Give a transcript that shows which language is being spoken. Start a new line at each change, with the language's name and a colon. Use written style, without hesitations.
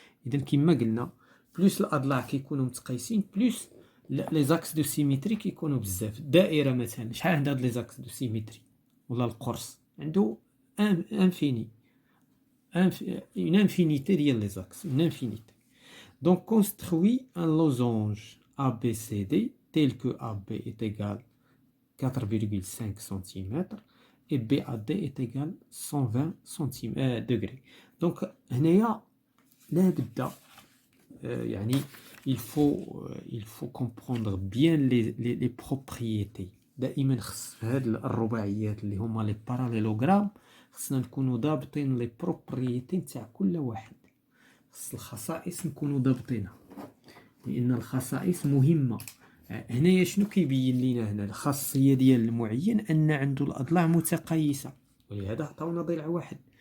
Arabic: اذا كما قلنا بلوس الاضلاع كيكونوا متقايسين بلوس لي زاكس دو سيمتري كيكونوا بزاف. الدائره مثلا شحال عندها لي زاكس دو سيمتري؟ ولا القرص عنده انفيني
French: une infinité
Arabic: ديال لي زاكس، une infinité.
French: Donc construit un losange ABCD tel que AB est égal 4,5 cm et BAD est égal 120 degrés. Donc
Arabic: هنايا لا بد يعني
French: il faut comprendre bien les propriétés.
Arabic: دائما خص في هاد الرباعيات اللي هما لي باراليلوغرام خصنا نكونوا ضابطين لي بروبريتي نتاع كل واحد، خص الخصائص نكونوا ضابطينها لان الخصائص مهمه. هنايا شنو كيبين لينا هنا؟ الخاصيه ديال المعين ان عنده الاضلاع متقايسه، ولهذا عطاونا ضلع واحد.